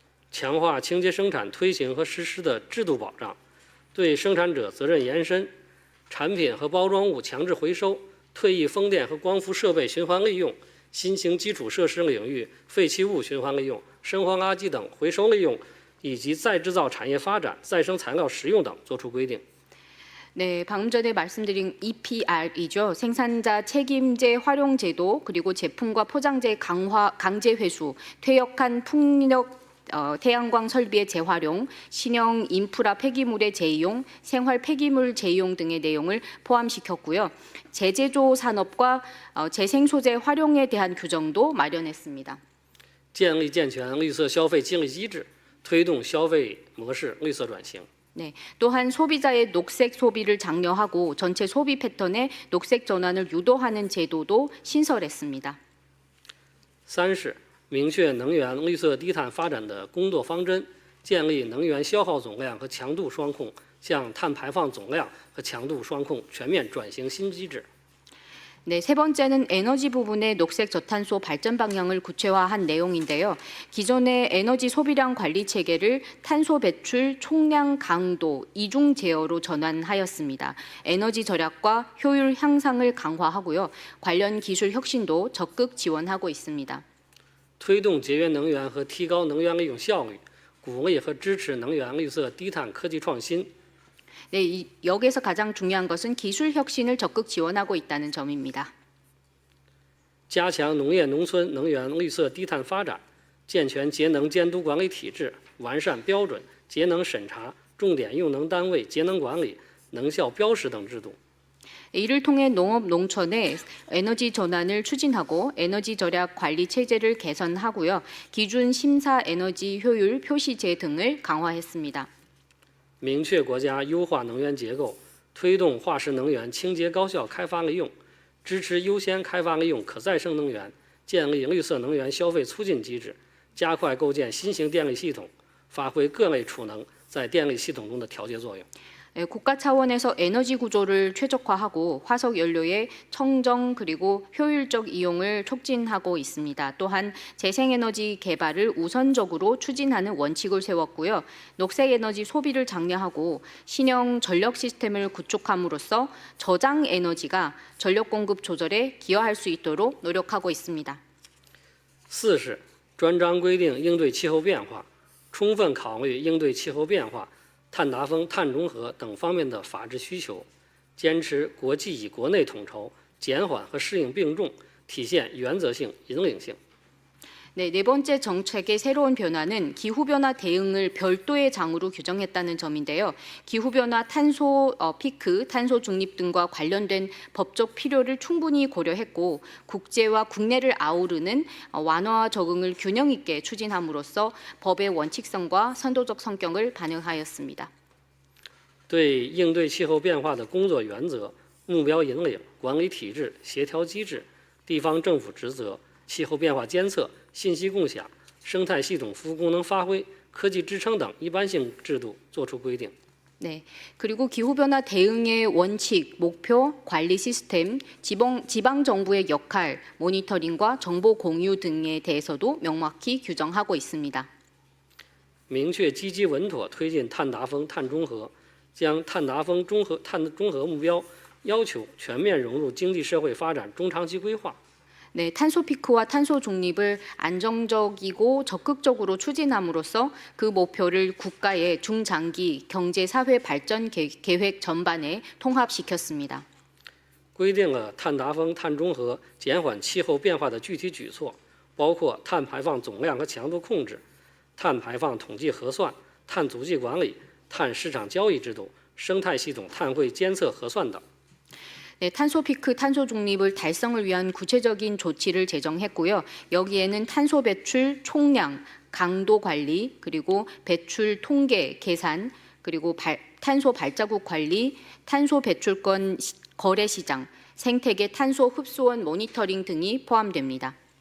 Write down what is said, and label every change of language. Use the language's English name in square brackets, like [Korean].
[Chinese] 强化清洁生产推行和实施的制度保障，对生产者责任延伸，产品和包装物强制回收，退役风电和光伏设备循环利用，新型基础设施领域废弃物循环利用、生活垃圾等回收利用，以及再制造产业发展、再生材料使用等作出规定。 [Korean] 네, 방금 전에 말씀드린 EPR이죠. 생산자 책임제 활용 제도, 그리고 제품과 포장재 강제 회수, 퇴역한 풍력 태양광 설비의 재활용, 신형 인프라 폐기물의 재이용, 생활 폐기물 재이용 등의 내용을 포함시켰고요. 재제조 산업과 재생 소재 활용에 대한 규정도 마련했습니다. [Chinese] 建立健全绿色消费激励机制，推动消费模式绿色转型。 [Korean] 네, 또한 소비자의 녹색 소비를 장려하고 전체 소비 패턴의 녹색 전환을 유도하는 제도도 신설했습니다. [Chinese] 三是明确能源绿色低碳发展的工作方针，建立能源消耗总量和强度双控向碳排放总量和强度双控全面转型新机制。 [Korean] 네, 세 번째는 에너지 부분의 녹색 저탄소 발전 방향을 구체화한 내용인데요. 기존의 에너지 소비량 관리 체계를 탄소 배출 총량 강도 이중 제어로 전환하였습니다. 에너지 절약과 효율 향상을 강화하고요. 관련 기술 혁신도 적극 지원하고 있습니다. [Chinese] 推动节约能源和提高能源利用效率，鼓励和支持能源绿色低碳科技创新。 [Korean] 네, 여기에서 가장 중요한 것은 기술 혁신을 적극 지원하고 있다는 점입니다. [Chinese] 加强农业农村能源绿色低碳发展，健全节能监督管理体制，完善标准、节能审查、重点用能单位节能管理、能效标识等制度。 [Korean] 이를 통해 농업 농촌의 에너지 전환을 추진하고 에너지 절약 관리 체제를 개선하고요. 기준 심사 에너지 효율 표시제 등을 강화했습니다. [Chinese] 明确国家优化能源结构，推动化石能源清洁高效开发利用，支持优先开发利用可再生能源，建立绿色能源消费促进机制，加快构建新型电力系统，发挥各类储能在电力系统中的调节作用。 [Korean] 국가 차원에서 에너지 구조를 최적화하고 화석 연료의 청정 그리고 효율적 이용을 촉진하고 있습니다. 또한 재생에너지 개발을 우선적으로 추진하는 원칙을 세웠고요. 녹색 에너지 소비를 장려하고 신형 전력 시스템을 구축함으로써 저장 에너지가 전력 공급 조절에 기여할 수 있도록 노력하고 있습니다. [Chinese] 四是专章规定应对气候变化，充分考虑应对气候变化、 碳达峰、碳中和等方面的法治需求，坚持国际与国内统筹，减缓和适应并重，体现原则性、引领性。 [Korean] 네, 네 번째 정책의 새로운 변화는 기후변화 대응을 별도의 장으로 규정했다는 점인데요. 기후변화 탄소 피크, 탄소 중립 등과 관련된 법적 필요를 충분히 고려했고 국제와 국내를 아우르는 완화와 적응을 균형 있게 추진함으로써 법의 원칙성과 선도적 성격을 반영하였습니다. [Chinese] 对应对气候变化的工作原则、目标引领、管理体制、协调机制、地方政府职责、气候变化监测、信息共享、生态系统服务功能发挥、科技支撑等一般性制度作出规定。 [Korean] 네, 그리고 기후변화 대응의 원칙, 목표, 관리 시스템, 지방 정부의 역할, 모니터링과 정보 공유 등에 대해서도 명확히 규정하고 있습니다. [Chinese] 明确积极稳妥推进碳达峰、碳中和，将碳达峰、碳中和目标要求全面融入经济社会发展中长期规划。 [Korean] 네, 탄소 피크와 탄소 중립을 안정적이고 적극적으로 추진함으로써 그 목표를 국가의 중장기 경제 사회 발전 계획 전반에 통합시켰습니다. [Chinese] 规定了碳达峰、碳中和减缓气候变化的具体举措，包括碳排放总量和强度控制、碳排放统计核算、碳足迹管理、碳市场交易制度、生态系统碳汇监测核算等。 [Korean] 네, 탄소 피크, 탄소 중립을 달성을 위한 구체적인 조치를 제정했고요. 여기에는 탄소 배출 총량, 강도 관리, 그리고 배출 통계 계산, 그리고 탄소 발자국 관리, 탄소 배출권 거래 시장, 생태계 탄소 흡수원 모니터링 등이 포함됩니다.